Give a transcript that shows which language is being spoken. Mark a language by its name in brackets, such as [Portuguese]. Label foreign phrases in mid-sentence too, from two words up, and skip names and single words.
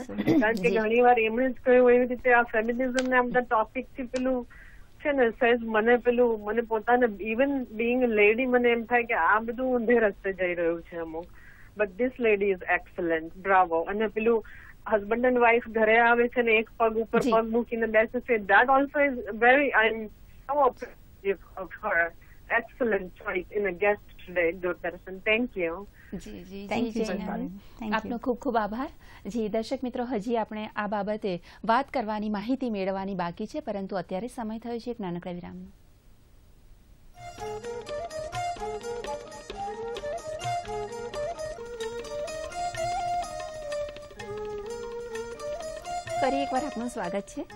[Gujarati] કારણ કે ઘણી વાર એમણે જ કહ્યું એવી રીતે આ ફેમિનિઝમ ને આ બધા ટોપિક થી પેલું છે ને સહેજ મને પોતાને [English] even being lady [Gujarati] મને એમ થાય કે આ બધું ઊંધે રસ્તે જઈ રહ્યું છે અમુક, [English] but this lady is excellent, bravo. [Gujarati] અને પેલું [English] husband and wife [Gujarati] ઘરે આવે છે ને એક પગ ઉપર પગ મૂકીને બેસે છે, [English] that also is very, I'm so appreciative of her. Excellent choice in a guest today, Doordarshan. Thank you. [Gujarati] જી જી [English] Thank [Gujarati] જી [English] you, જૈનલ, જૈનલ. Thank you. [Gujarati] આપનો ખૂબ ખૂબ આભાર. જી દર્શક મિત્રો, હજી આપણે આ બાબતે વાત કરવાની, માહિતી મેળવવાની બાકી છે, પરંતુ અત્યારે સમય થયો છે એક નાનકડા વિરામનો. ફરી એકવાર આપનું સ્વાગત છે.